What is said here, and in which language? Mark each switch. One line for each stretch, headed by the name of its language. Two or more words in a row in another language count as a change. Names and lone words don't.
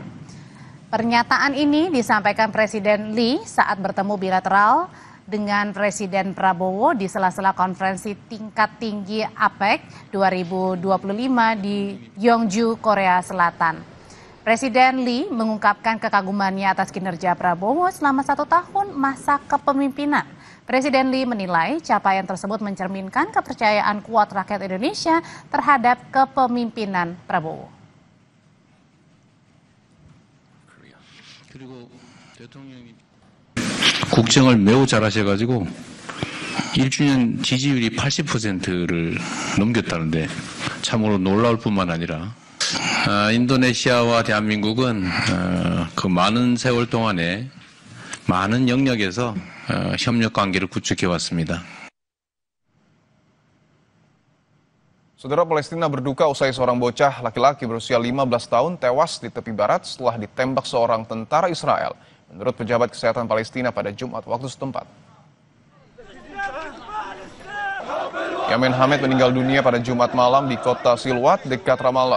Indonesian: Pernyataan ini disampaikan Presiden Lee saat bertemu bilateral dengan Presiden Prabowo di sela-sela konferensi tingkat tinggi APEC 2025 di Gyeongju, Korea Selatan. Presiden Lee mengungkapkan kekagumannya atas kinerja Prabowo selama 1 tahun masa kepemimpinan. Presiden Lee menilai capaian tersebut mencerminkan kepercayaan kuat rakyat Indonesia terhadap kepemimpinan Prabowo.
Korean: 그리고 대통령이 국정을 매우 잘하셔가지고 1주년 지지율이 80%를 넘겼다는데 참으로 놀라울 뿐만 아니라 인도네시아와 대한민국은 그 많은 세월 동안에 많은 영역에서 협력 관계를 구축해 왔습니다.
Indonesian: Saudara, Palestina berduka usai seorang bocah laki-laki berusia 15 tahun tewas di tepi barat setelah ditembak seorang tentara Israel, menurut pejabat kesehatan Palestina pada Jumat waktu setempat. Yamin Hamid meninggal dunia pada Jumat malam di kota Silwat dekat Ramallah.